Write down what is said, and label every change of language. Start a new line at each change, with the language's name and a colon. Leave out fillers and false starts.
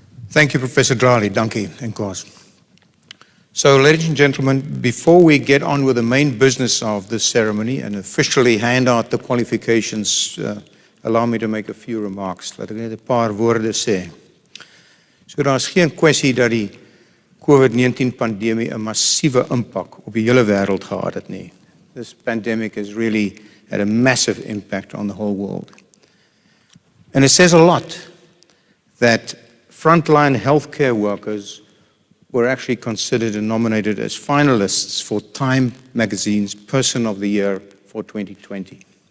English: Thank you, Professor Dlali.
Afrikaans: Dankie,
Xhosa: enkosi.
English: So, ladies and gentlemen, before we get on with the main business of this ceremony and officially hand out the qualifications, allow me to make a few remarks.
Afrikaans: Laat ek net 'n paar woorde sê. So, daar's geen kwessie dat die COVID-19 pandemie 'n massiewe impak op die hele wêreld gehad het nie.
English: This pandemic has really had a massive impact on the whole world. And it says a lot that frontline healthcare workers were actually considered and nominated as finalists for Time magazine's Person of the Year for 2020.